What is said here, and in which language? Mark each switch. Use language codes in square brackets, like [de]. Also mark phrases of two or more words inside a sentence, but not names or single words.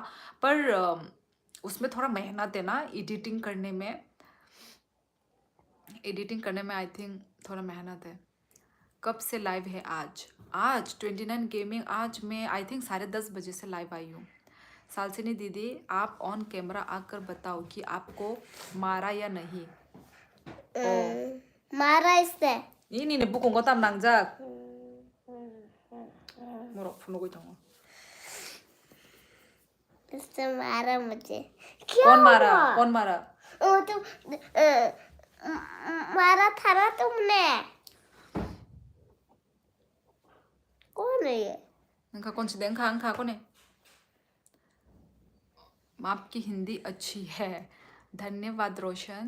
[hi] पर उसमें थोड़ा मेहनत है ना एडिटिंग करने में [en] I think [hi] थोड़ा मेहनत है। कब से लाइव है आज 29 गेमिंग, आज मैं [en] I think [hi] 10:30 बजे से लाइव आई हूँ। सालसिनी दीदी आप [en] on camera [hi] आकर बताओ कि आपको मारा या नहीं। मारा इसने। [trp] ini buku ko tam nangjak morok phunu koi thang [hi] इसने मारा मुझे। कौन मारा ओ तुम मारा था ना तुमने। कौन है ये? अंका कौन सी देखा अंका कौन है? आपकी हिंदी अच्छी है, धन्यवाद रोशन।